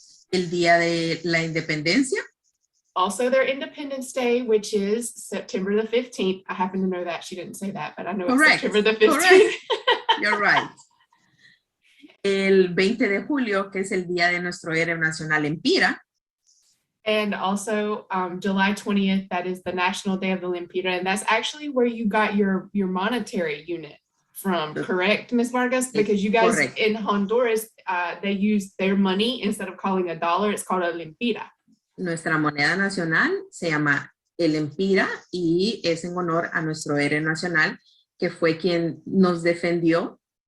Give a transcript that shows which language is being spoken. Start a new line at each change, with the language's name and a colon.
Spanish: El día de la independencia.
English: Also their Independence Day, which is September the 15th. I happen to know that. She didn't say that, but I know Correct. It's September the 15th. Correct. You're right.
Spanish: El 20 de julio, que es el día de nuestro héroe nacional Empira.
English: And also July 20th, that is the National Day of the Lempira. And that's actually where you got your monetary unit from, correct, Ms. Vargas? Because you guys Correct. in Honduras, they use their money, instead of calling a dollar, it's called a lempira.
Spanish: Nuestra moneda nacional se llama el Empira y es en honor a nuestro héroe nacional, que fue quien nos defendió.